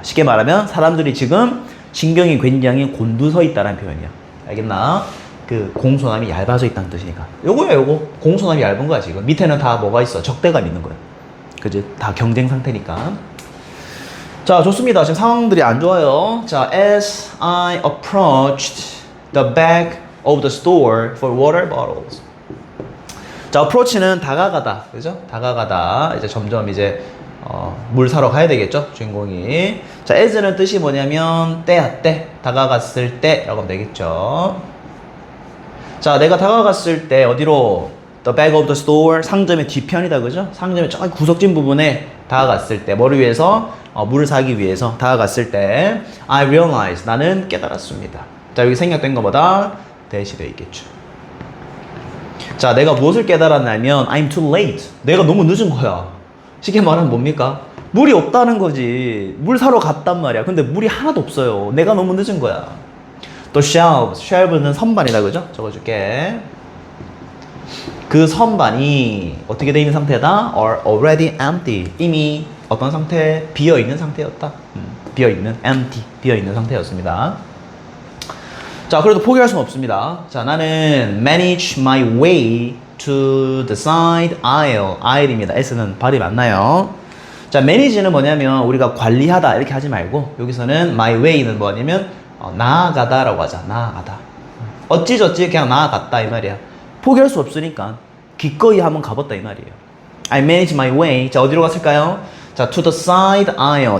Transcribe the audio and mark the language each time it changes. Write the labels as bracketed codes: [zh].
[ko] 쉽게 말하면 사람들이 지금 신경이 굉장히 곤두서 있다는 표현이야. 알겠나? 그 공손함이 얇아져 있다는 뜻이니까. 요거야 요거. 공손함이 얇은 거야 지금. 밑에는 다 뭐가 있어? 적대감 있는 거야. 그지? 다 경쟁 상태니까. 자, 좋습니다. 지금 상황들이 안 좋아요. [en] 자, as I approached the back of the store for water bottles. [ko] 자, approach는 다가가다, 그죠? 다가가다. 이제 점점 이제 물 사러 가야 되겠죠, 주인공이. 자, as는 뜻이 뭐냐면 때야 때, 다가갔을 때라고 하면 되겠죠. 자, 내가 다가갔을 때 어디로? [en] The back of the store, [ko] 상점의 뒤편이다, 그죠? 상점의 저기 구석진 부분에 다가갔을 때, 뭐를 위해서? 물을 사기 위해서 다가갔을 때 [en] I realized, [ko] 나는 깨달았습니다. 자, 여기 생략된 것보다 대시 되어 있겠죠. 자, 내가 무엇을 깨달았냐면 [en] I'm too late, [ko] 내가 너무 늦은 거야. 쉽게 말하면 뭡니까? 물이 없다는 거지. 물 사러 갔단 말이야. 근데 물이 하나도 없어요. 내가 너무 늦은 거야. 또 shelves, shelves는 선반이다, 그죠? 적어줄게. 그 선반이 어떻게 되어 있는 상태다? [en] Are already empty, [ko] 이미 어떤 상태? 비어있는 상태였다. 비어있는, empty, 비어있는 상태였습니다. 자, 그래도 포기할 수는 없습니다. 자, 나는 [en] manage my way to the side aisle. [ko] aisle입니다. S는 발음이 안 나요. 자, manage는 뭐냐면 우리가 관리하다 이렇게 하지 말고 여기서는 [en] my way [ko] 는 뭐냐면 나아가다라고 하자. 나아가다. 어찌저찌 그냥 나아갔다 이 말이야. 포기할 수 없으니까 기꺼이 한번 가봤다 이 말이에요. [en] I manage my way. 자, [ko] 어디로 갔을까요? [en] 자, to the side aisle.